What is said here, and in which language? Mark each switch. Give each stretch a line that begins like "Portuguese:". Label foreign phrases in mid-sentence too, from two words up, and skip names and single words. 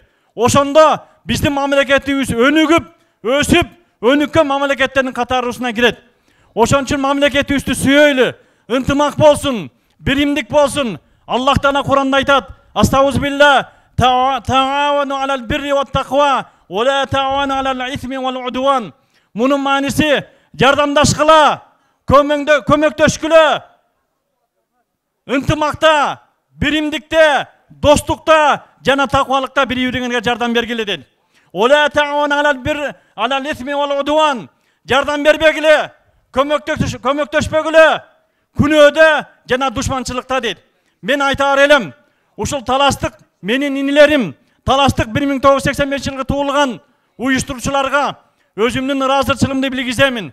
Kyrgyz: Ошондо биздин мамлекетибиз өнүгүп, өсүп, өнүккөн мамлекеттердин катарына кирет. Ошон үчүн мамлекетибизди сүйөйлү, ынтымак болсун, биримдик болсун. Аллах Таала Куранда айтат:
Arabic: "أستغفر الله تعاونوا على البر والتقوى ولا تعاونوا على الإثم والعدوان."
Kyrgyz: Мунун мааниси жардамдашкыла, көмөктөшкүлө, ынтымакта, биримдикте, достукта жана таквалыкта бири-бириңерге жардам бергиле дейт.
Arabic: ولا تعاون على الإثم والعدوان.
Kyrgyz: Жардам бербегиле, көмөктөшпөгүлө, күнөөдө жана душманчылыкта дейт. Мен айтаар элем, ушул таластык менин инилерим, таластык 1985 туылган уюштуруучуларга өзүмдүн ыраазычылыгымды билгиземин.